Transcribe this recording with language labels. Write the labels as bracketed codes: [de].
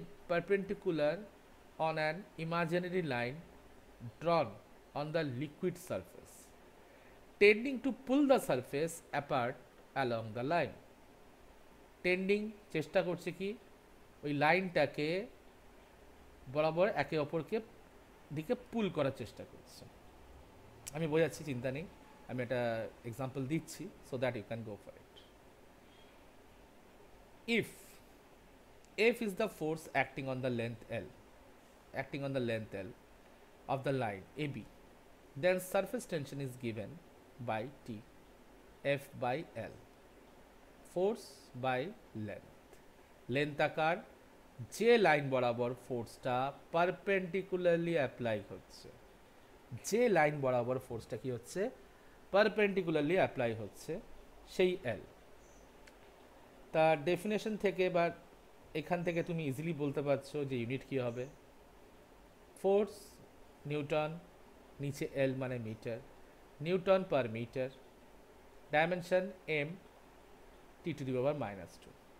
[en] perpendicular on an imaginary line drawn on the liquid surface, tending to pull the surface apart along the line, tending [bn] চেষ্টা করছে কি ওই লাইনটাকে বরাবর একে অপরকে দিকে পুল করার চেষ্টা করছে। আমি বোঝাচ্ছি, চিন্তা নেই, আমি একটা এক্সাম্পল দিচ্ছি [en] So that you can go for it. If F is the force acting on the length L, acting on the length L of the line AB, then surface tension is given by T, F by L, force by length, length [bn] আকার যে line বরাবর ফোর্সটা perpendicularly apply হচ্ছে, যে line বরাবর ফোর্সটা কি হচ্ছে, perpendicularly apply হচ্ছে, সেই এল। তার ডেফিনেশন থেকে বা এখান থেকে তুমি ইজিলি বলতে পারছো যে ইউনিট কি হবে, ফোর্স নিউটন, নিচে এল মানে metre, Newton per metre, dimension M, T to the power -2।